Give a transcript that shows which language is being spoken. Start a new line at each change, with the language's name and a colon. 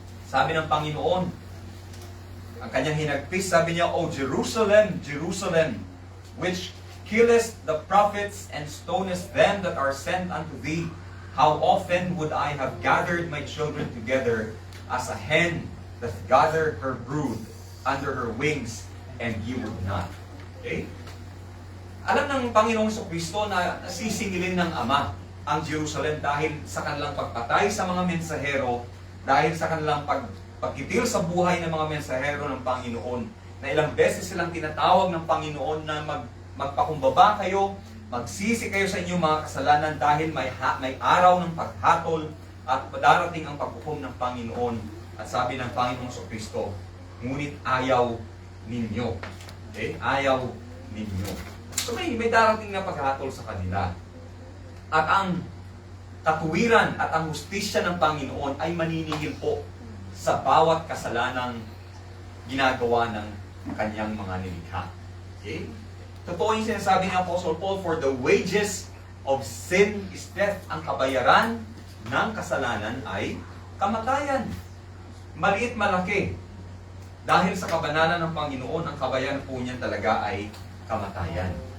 Filipino: Sabi ng Panginoon, ang kanyang hinagpis, sabi niya,
English: O Jerusalem, Jerusalem, which killest the prophets and stonest them that are sent unto thee, how often would I have gathered my children together as a hen doth gather her brood under her wings, and ye would not. Okay?
Filipino: Alam ng Panginoong Kristo na sisingilin ng Ama ang Jerusalem dahil sa kanilang pagpatay sa mga mensahero, dahil sa kanilang pagkitil sa buhay ng mga mensahero ng Panginoon, na ilang beses silang tinatawag ng Panginoon na magpakumbaba kayo, magsisi kayo sa inyong mga kasalanan dahil may araw ng paghatol at darating ang paghukom ng Panginoon. At sabi ng Panginoong Kristo, ngunit ayaw ninyo. Okay? Ayaw ninyo. So may darating na paghatol sa kanila. At ang katuwiran at ang hustisya ng Panginoon ay maniningil po sa bawat kasalanang ginagawa ng kanyang mga nilikha. Okay? Totoo yung sinasabi ni
English: Apostle Paul, for the wages of sin is death.
Filipino: Ang kabayaran ng kasalanan ay kamatayan. Maliit malaki. Dahil sa kabanalan ng Panginoon, ang kabayaran po niyan talaga ay kamatayan.